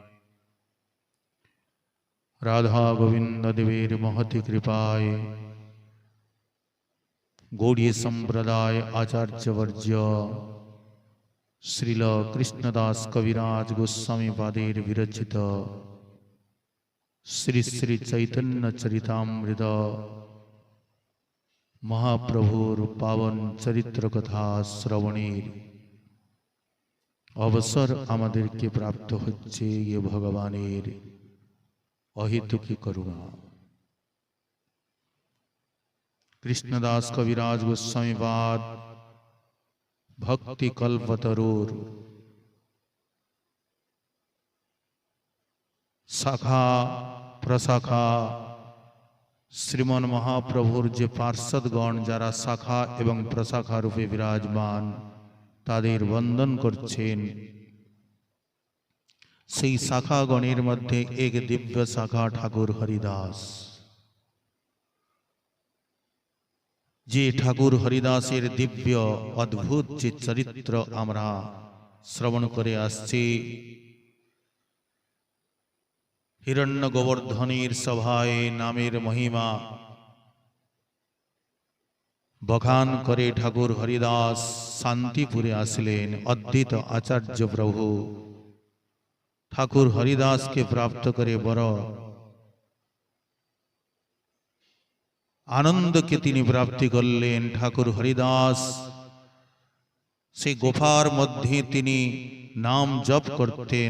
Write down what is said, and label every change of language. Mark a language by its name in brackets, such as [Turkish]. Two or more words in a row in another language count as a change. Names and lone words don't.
[Bangla] রাধা গোবিন্দ দেবের মহতী কৃপায় গৌড়ীয় সম্প্রদায় আচার্য বর্য শ্রীল কৃষ্ণদাস কবিরাজ গোস্বামী পাদের বিরচিত শ্রী শ্রী চৈতন্য চরিতামৃত মহাপ্রভুর পাবন চরিত্র কথা শ্রবণের অবসর আমাদেরকে প্রাপ্ত হচ্ছে যে ভগবানের অহৈতুকী করুণা। কৃষ্ণদাস কবিরাজ গোস্বামী পাদ ভক্তি কল্পতরুর শাখা প্রশাখা শ্রীমন মহাপ্রভুর যে পার্ষদগণ যারা শাখা এবং প্রশাখা রূপে বিরাজমান তাদের বন্দন করছেন। সেই শাখাগণের মধ্য এক দিব্য শাখা ঠাকুর হরিদাস, যে ঠাকুর হরিদাসের দিব্য অদ্ভুত যে চরিত্র আমরা শ্রবণ করে আসছি। হিরণ্য গোবর্ধনের সভায় নামের মহিমা বাখান করে ঠাকুর হরিদাস শান্তিপুরে আসলেন। অদ্বৈত আচার্য প্রভু ঠাকুর হরিদাস কে প্রাপ্ত করে বড় আনন্দ কে তিনি প্রাপ্তি করলেন। ঠাকুর হরিদাস সে গোফার মধ্য তিনি নাম জপ করতেন।